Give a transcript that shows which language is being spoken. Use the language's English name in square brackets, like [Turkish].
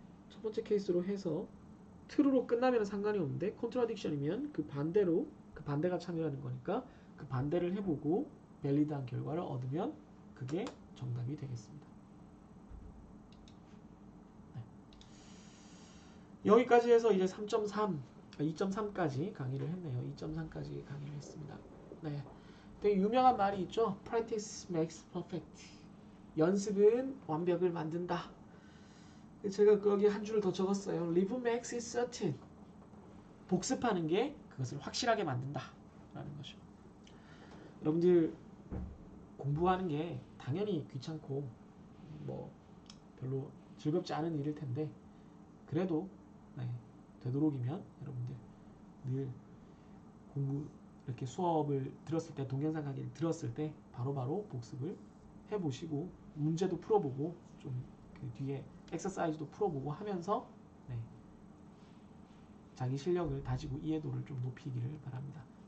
[Korean] 첫 번째 케이스로 해서 true로 끝나면 상관이 없는데 contradiction이면 그 반대가 참여하는 거니까 그 반대를 해보고 valid한 결과를 얻으면 그게 정답이 되겠습니다. 네. 여기까지 해서 이제 2.3까지 강의를 했네요. 2.3까지 강의를 했습니다. 네. 되게 유명한 말이 있죠. [English] Practice makes perfect. [Korean] 연습은 완벽을 만든다. 제가 거기 한 줄을 더 적었어요. [English] Live makes it certain. [Korean] 복습하는 게 그것을 확실하게 만든다 라는 것이죠. 여러분들 공부하는 게 당연히 귀찮고 뭐 별로 즐겁지 않은 일일 텐데 그래도 되도록이면 여러분들 늘 공부 이렇게 수업을 들었을 때 동영상 강의를 들었을 때 바로바로 복습을 해보시고 문제도 풀어보고 좀 그 뒤에 엑서사이즈도 풀어보고 하면서 자기 실력을 다지고 이해도를 좀 높이기를 바랍니다.